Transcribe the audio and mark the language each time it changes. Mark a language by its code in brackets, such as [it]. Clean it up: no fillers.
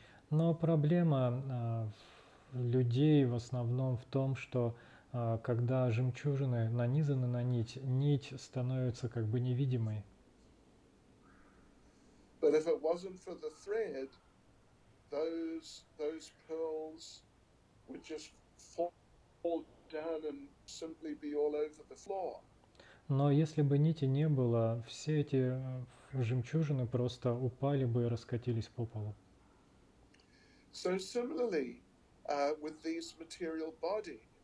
[ru] Но проблема людей в основном в том, что когда жемчужины нанизаны на нить, нить становится как бы невидимой. [en] But if it wasn't for the thread, those pearls would just fall down and simply be all over the floor. [ru] Но если бы нити не было, все эти жемчужины просто упали бы и раскатились по полу. [en] So similarly, with these material bodies,